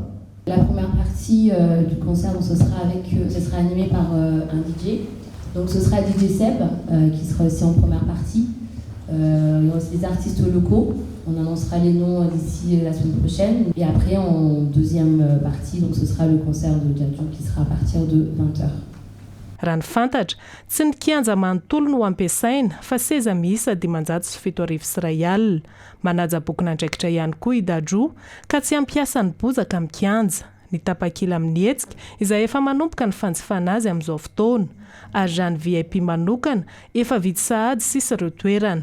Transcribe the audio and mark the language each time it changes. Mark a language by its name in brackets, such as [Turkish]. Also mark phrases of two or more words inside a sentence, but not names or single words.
[French] La première partie du concert, donc, ce sera animé par un DJ. Donc ce sera DJ Seb qui sera aussi en première partie. Il y aura aussi des artistes locaux. On annoncera les noms d'ici la semaine prochaine. Et après en deuxième partie, donc ce sera le concert de Dajo qui sera à partir de 20h. [Malagasy] Raha ny fantatra tsy ny kianja manontolo no ampiasaina fa seza miisa 507 sy iray alina. Manaja bokona andraikitra ihany koa i Dajo ka tsy ampiasa ny bozaka amin'ny kianja. Ny tapakila amin'ny hetsika izay efa manomboka ny fanjifana azy amin'izao fotoana ary raha ny VIP manokana efa vidy sahady sisa ireo toerana.